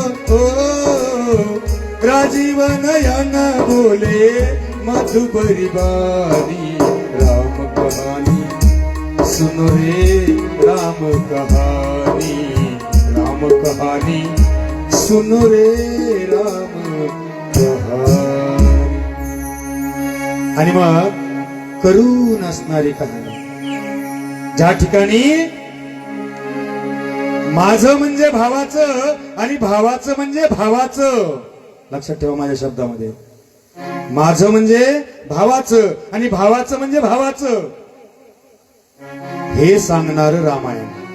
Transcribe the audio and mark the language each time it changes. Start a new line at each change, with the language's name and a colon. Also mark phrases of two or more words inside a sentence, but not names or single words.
Hindi: राजीव नयन बोले मधुबरी वाणी, राम कहानी सुनो रे, राम कहानी, राम कहानी सुनो रे, राम कहानी.
Marathi: आणि मग करून असणारी कहाणी, ज्या ठिकाणी माझं म्हणजे भावाचं आणि भावाचं म्हणजे भावाचं, लक्षात ठेवा माझ्या शब्दामध्ये, माझं म्हणजे भावाचं आणि भावाचं म्हणजे भावाचं, हे सांगणार रामायण.